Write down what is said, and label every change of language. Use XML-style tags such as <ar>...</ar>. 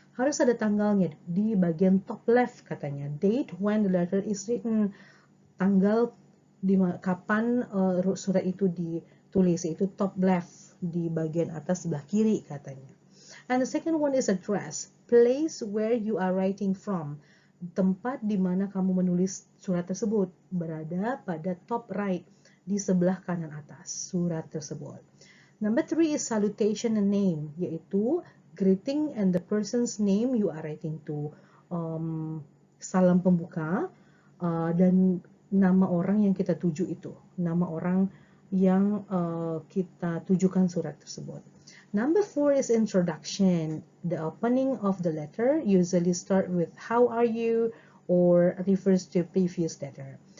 <id>Harus ada tanggalnya di bagian</id> <en>top left</en> <id>katanya.</id> <en>Date when the letter is written.</en> <id>Tanggal kapan surat itu ditulis, itu</id> <en>top left</en> <id>di bagian atas sebelah kiri katanya.</id> <en>And the second one is address. Place where you are writing from.</en> <id>Tempat di mana kamu menulis surat tersebut berada pada</id> <en>top right</en> <id>di sebelah kanan atas surat tersebut.</id> <en>Number 3 is salutation and name, yaitu greeting and the person's name you are writing to.</en> <id>Salam pembuka dan nama orang yang kita tuju itu, nama orang yang kita tujukan surat tersebut.</id> <en>Number 4 is introduction. The opening of the letter usually start with how are you or refers to previous letter.</en>